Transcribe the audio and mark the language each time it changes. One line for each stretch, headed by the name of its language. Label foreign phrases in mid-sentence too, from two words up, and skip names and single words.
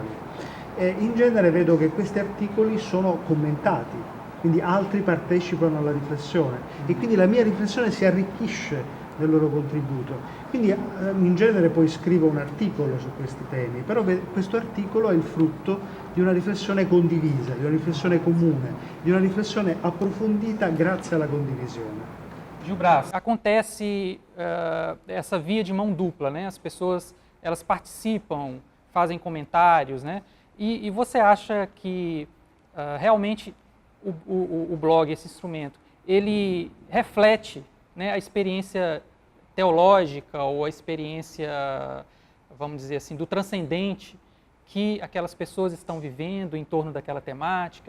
Italian: In genere vedo che questi articoli sono commentati, quindi altri partecipano alla riflessione e quindi la mia riflessione si arricchisce del loro contributo. Quindi in genere poi scrivo un articolo su questi temi, però questo articolo è il frutto di una riflessione condivisa, di una riflessione comune, di una riflessione approfondita grazie alla condivisione.
Portuguese: Gilbras, acontece essa via de mão dupla, né? As pessoas elas participam, fazem comentários, né? E você acha que realmente o blog, esse instrumento, ele reflete, né, a experiência teológica ou a experiência, vamos dizer assim, do transcendente que aquelas pessoas estão vivendo em torno daquela temática?